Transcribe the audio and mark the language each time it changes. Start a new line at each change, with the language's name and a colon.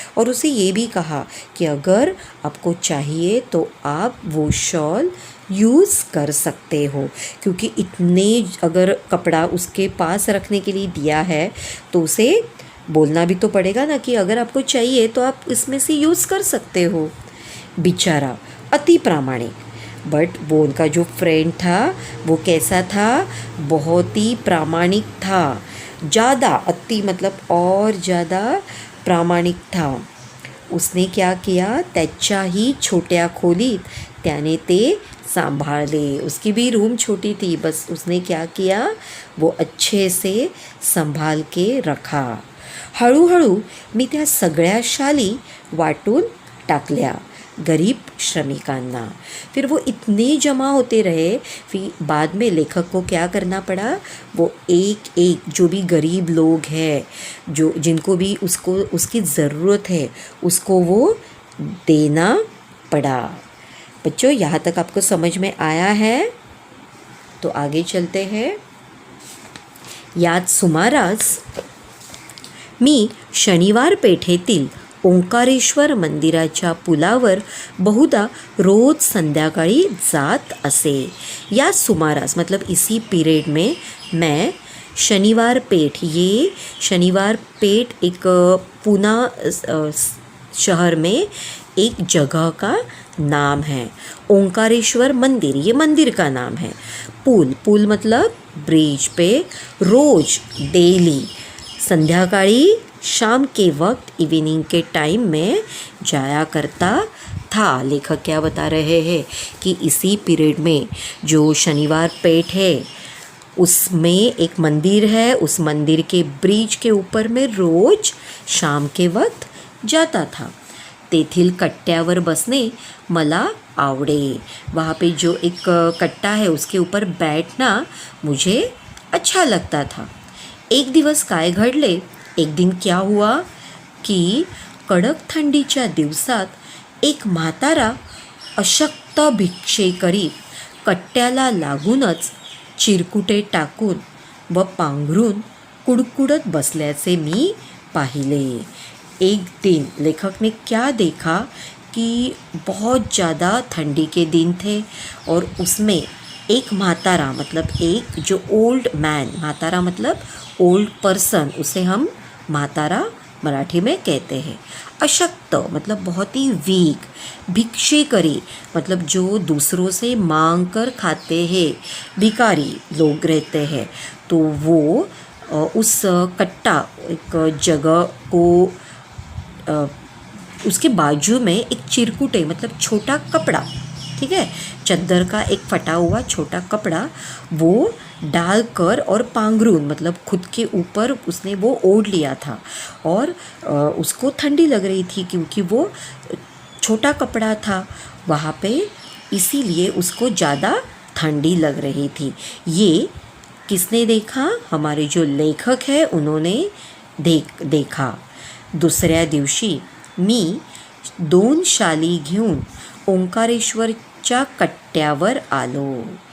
Hindi: और उसे ये भी कहा कि अगर आपको चाहिए तो आप वो शॉल यूज़ कर सकते हो, क्योंकि इतने अगर कपड़ा उसके पास रखने के लिए दिया है तो उसे बोलना भी तो पड़ेगा ना कि अगर आपको चाहिए तो आप इसमें से यूज़ कर सकते हो। बेचारा अति प्रामाणिक, बट वो उनका जो फ्रेंड था वो कैसा था, बहुत ही प्रामाणिक था, ज़्यादा, अति मतलब और ज़्यादा प्रामाणिक था। उसने क्या किया,
Marathi: त्याच्याही छोट्या खोलीत त्याने ते सांभाळले।
Hindi: उसकी भी रूम छोटी थी, बस उसने क्या किया, वो अच्छे से संभाल के रखा।
Marathi: हळूहळू मी त्या सगळ्या शाली वाटून टाकल्या गरीब श्रमिकांना।
Hindi: फिर वो इतने जमा होते रहे, फिर बाद में लेखक को क्या करना पड़ा, वो एक एक जो भी गरीब लोग हैं, जो जिनको भी उसको उसकी ज़रूरत है, उसको वो देना पड़ा। बच्चों, यहाँ तक आपको समझ में आया है? तो आगे चलते हैं।
Marathi: याच सुमारास मी शनिवार पेठेतील ओंकारेश्वर मंदिराच्या पुलावर बहुधा रोज संध्याकाळी जात असे। या सुमारास
Hindi: मतलब इसी पीरियड में मैं शनिवार पेठ, ये शनिवार पेठ एक पूना शहर में एक जगह का नाम है। ओंकारेश्वर मंदिर, ये मंदिर का नाम है। पुल, पुल मतलब ब्रिज पे रोज डेली संध्याकाळी शाम के वक्त इवनिंग के टाइम में जाया करता था। लेखक क्या बता रहे हैं कि इसी पीरियड में जो शनिवार पेठ है उसमें एक मंदिर है, उस मंदिर के ब्रिज के ऊपर में रोज शाम के वक्त जाता था।
Marathi: तेथील कट्ट्यावर बसने मला आवडे।
Hindi: वहाँ पे जो एक कट्टा है उसके ऊपर बैठना मुझे अच्छा लगता था।
Marathi: एक दिवस काय घडले,
Hindi: एक दिन क्या हुआ की
Marathi: कडक थंडीच्या दिवसात एक म्हातारा अशक्त भिक्षेकरी कट्ट्याला लागूनच चिरकुटे टाकून व पांघरून कुडकुडत बसल्याचे मी पाहिले।
Hindi: एक दिन लेखक ने क्या देखा कि बहुत ज़्यादा ठंडी के दिन थे और उसमें एक म्हातारा मतलब एक जो ओल्ड मैन, म्हातारा मतलब ओल्ड पर्सन, उसे हम म्हातारा मराठी में कहते हैं। अशक्त मतलब बहुत ही वीक। भिक्षेकरी मतलब जो दूसरों से मांग कर खाते हैं, भिखारी लोग रहते हैं, तो वो उस कट्टा एक जगह को उसके बाजू में एक चिरकुटे मतलब छोटा कपड़ा, ठीक है, चद्दर का एक फटा हुआ छोटा कपड़ा वो डालकर और पांगरून मतलब खुद के ऊपर उसने वो ओढ़ लिया था। और उसको ठंडी लग रही थी क्योंकि वो छोटा कपड़ा था वहाँ पे, इसीलिए उसको ज़्यादा ठंडी लग रही थी। ये किसने देखा, हमारे जो लेखक है उन्होंने देखा।
Marathi: दुसऱ्या दिवशी मी 2 शाली घेऊन ओंकारेश्वरच्या कट्ट्यावर आलो।